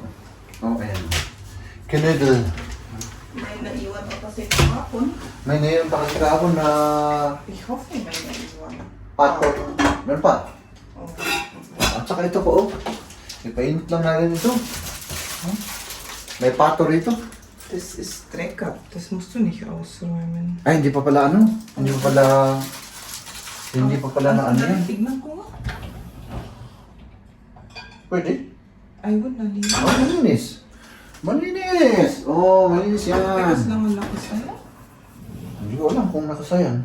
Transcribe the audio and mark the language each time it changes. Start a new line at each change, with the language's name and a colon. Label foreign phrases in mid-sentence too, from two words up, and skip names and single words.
Filipino: ayan. Kinedel. May naiwan pa kasi kahapon. May ngayon pa kasi kahapon na... I-hope may naiwan. pato. Meron pa. Oh. At saka ito po, ipainit lang natin ito. May pato rito.
German: Das ist Drecker. Das musst du nicht ausräumen.
Filipino: Ay, hindi pa pala Hindi pa pala na ano yan. Tignan ko nga. Pwede? Ayun, nalinis. Malinis! Malinis yan. Tekas lang ang lakas sa'yo. Hindi ko alam kung nakasayan.